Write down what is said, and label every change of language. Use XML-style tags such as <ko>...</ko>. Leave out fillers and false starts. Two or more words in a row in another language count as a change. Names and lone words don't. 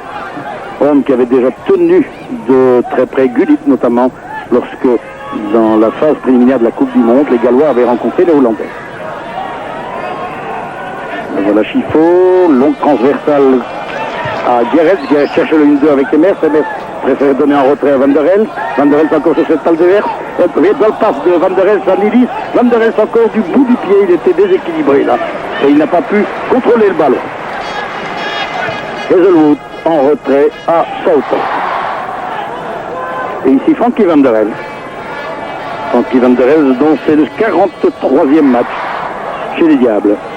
<fr>Horn qui avait déjà tenu de très près Gullit, notamment lorsque, dans la phase préliminaire de la Coupe du Monde, les Gallois avaient rencontré les Hollandais. Voilà Chiffaut, longue transversale à Guéret. Guéret cherche le 1-2 avec Emers. Emers préfère donner en retrait à Van der Elst. Van der Elst encore sur cette balle de verre. Dans le passe de Van der Elst à Nilis. Van der Elst encore du bout du pied. Il était déséquilibré là. Et il n'a pas pu contrôler le ballon. Hazelwood en retrait à Southampton. Et ici Frankie Van der Elst. Frankie Van der Elst dont c'est le 43e match chez les Diables.</fr>